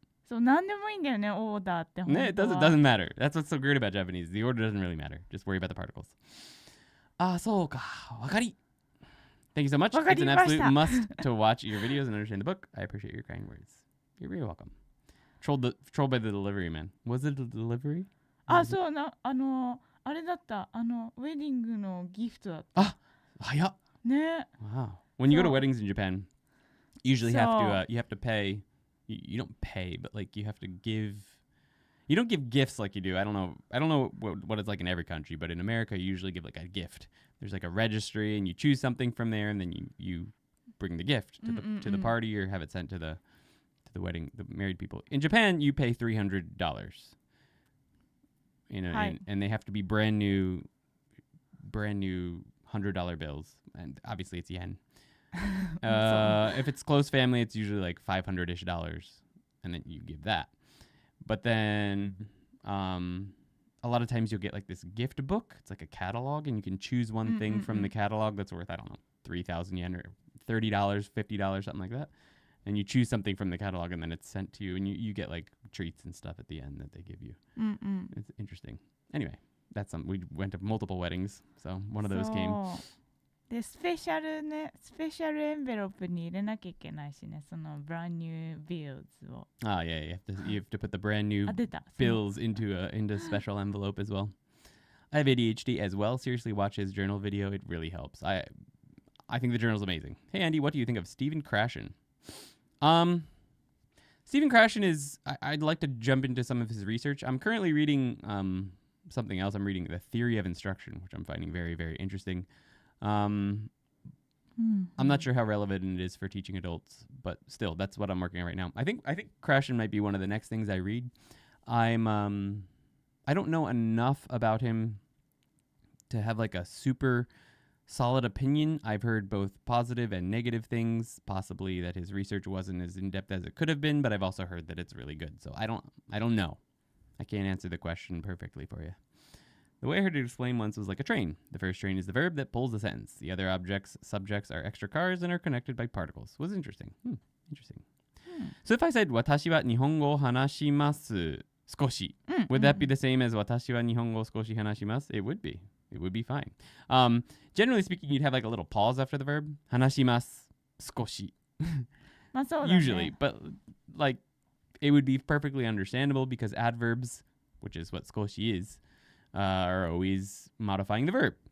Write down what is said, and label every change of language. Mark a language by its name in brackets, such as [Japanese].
[Japanese] So 何でもいいんだよね、オーダーって。 [English] It doesn't matter. That's what's so great about Japanese. The order doesn't really matter. Just worry about the particles. [Japanese] そうか。わかり。 [English] Thank you so much. It's an absolute must to watch your videos and understand the book. I appreciate your kind words. You're very welcome. Trolled by the delivery man. Was it a delivery? [Japanese] あ、そうな、あれだった。ウェディングのギフトだった。早っ。ね。 [English] Wow. When you go to weddings in Japan, you usually have to So- you have to pay. You don't pay, but like you have to give. You don't give gifts like you do. I don't know what it's like in every country, but in America, you usually give like a gift. There's like a registry, and you choose something from there, and then you bring the gift to the party or have it sent to the wedding, the married people. In Japan, you pay $300. And they have to be brand new $100 bills, and obviously it's yen. If it's close family, it's usually like $500-ish, and then you give that. But then a lot of times you'll get like this gift book. It's like a catalog, and you can choose one thing from the catalog that's worth, I don't know, 3,000 yen or $30, $50, something like that. And you choose something from the catalog, and then it's sent to you, and you get like treats and stuff at the end that they give you. It's interesting. Anyway, we went to multiple weddings, so one of those came. [Japanese] で、スペシャルエンベロップに入れなきゃいけないしね、そのブランニュービルズを。 [English] Ah, yeah, you have to put the brand new bills into a special envelope as well. I have ADHD as well. Seriously, watch his journal video. It really helps. I think the journal's amazing. Hey, Andy, what do you think of Stephen Krashen? Stephen Krashen is... I'd like to jump into some of his research. I'm currently reading something else. I'm reading The Theory of Instruction, which I'm finding very, very interesting. I'm not sure how relevant it is for teaching adults, but still, that's what I'm working on right now. I think Krashen might be one of the next things I read. I don't know enough about him to have like a super solid opinion. I've heard both positive and negative things, possibly that his research wasn't as in-depth as it could have been, but I've also heard that it's really good. So I don't know. I can't answer the question perfectly for you. The way I heard it explained once was like a train. The first train is the verb that pulls the sentence. The other subjects are extra cars and are connected by particles. Was interesting. Interesting. So if I said, [Japanese] 私は日本語を話します少し, [English] would that be the same as [Japanese] 私は日本語を少し話します? [English] It would be. It would be fine. Generally speaking, you'd have like a little pause after the verb. [Japanese] 話します少し. [English] Usually. But like, it would be perfectly understandable because adverbs, which is what 少し is, are always modifying the verb.